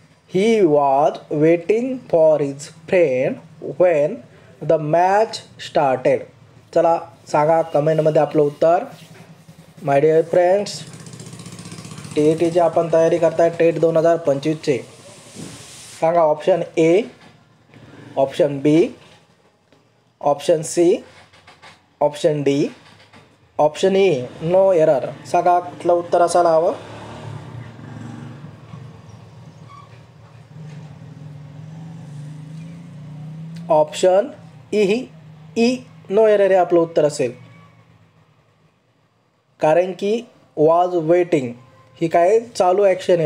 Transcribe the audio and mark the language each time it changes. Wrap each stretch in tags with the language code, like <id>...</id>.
<en>He was waiting for his friend when the match started.</en> <mr>चला सांगा कमेंटमध्ये आपलं उत्तर.</mr> <en>my dear friends,</en> <mr>TETची आपण तयारी करताय, टेट 2025चे. सांगा option A, option B, option C, option D, option E, no error. सांगा कुठलं उत्तर असायला हवं. ऑप्शन ई, नो एरर हे आपलं उत्तर असेल. कारण की वॉज वेटिंग ही काय चालू ॲक्शन आहे.</mr>